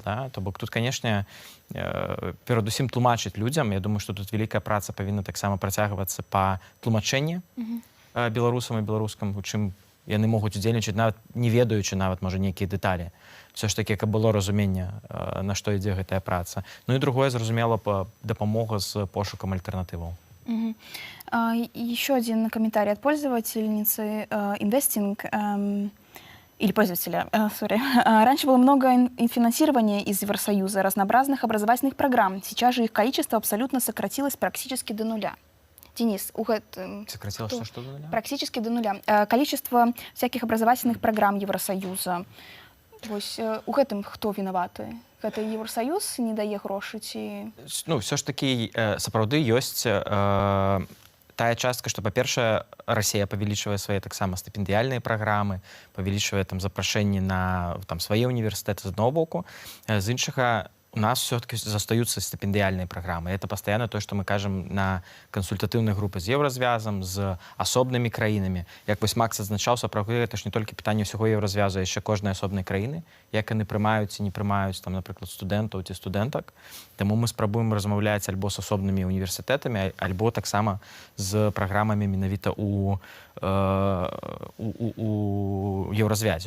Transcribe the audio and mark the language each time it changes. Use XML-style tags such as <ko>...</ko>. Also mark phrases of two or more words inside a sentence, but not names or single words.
<be>То бок тут, канешне, перадусім тлумачыць людзям, я думаю, што тут вялікая праца павінна таксама працягвацца па тлумачэнні беларусам і беларускам, у чым яны могуць удзельнічаць, нават не ведаючы нават, можа, нейкія дэталі.</be> <ru>Все ж таки,</ru> <be>каб было разуменне, на што ідзе гэтая праца. Ну і другое, зразумела, дапамога з пошукам альтэрнатываў.</be> <ru>Еще один комментарий от пользовательницы Investing или пользователя, Раньше было много финансирования из Евросоюза, разнообразных образовательных программ. Сейчас же их количество абсолютно сократилось практически до нуля. Денис, сократилось что до нуля? Практически до нуля. Количество всяких образовательных программ Евросоюза.</ru> <be>Вось у гэтым хто вінаваты? Гэта Евросоюз не дае грошы ці... Все ж такі сапраўды ёсць тая частка, што, па-першае, Расія павялічвае свае таксама стыпендыяльныя праграмы, павялічвае запрашэнні на свае універсітэты з аднаго боку. З іншага, у нас все-таки застаюцца</be> <ru>стипендиальные программы. Это постоянно то, что мы кажем на консультативных группах</ru> <be>з Евразвязом, з асобнымі краінамі. Як вось Макс адзначаў, сапраўды, это ж не толькі пытанне ўсяго Евразвязу, а яшчэ кожнай асобнай краіны, як яны прымаюць ці не прымаюць, напрыклад, студэнтаў ці студэнтак. Таму мы спрабуем размаўляць альбо з асобнымі універсітэтамі, альбо таксама з праграмамі менавіта у Евразвязе.</be>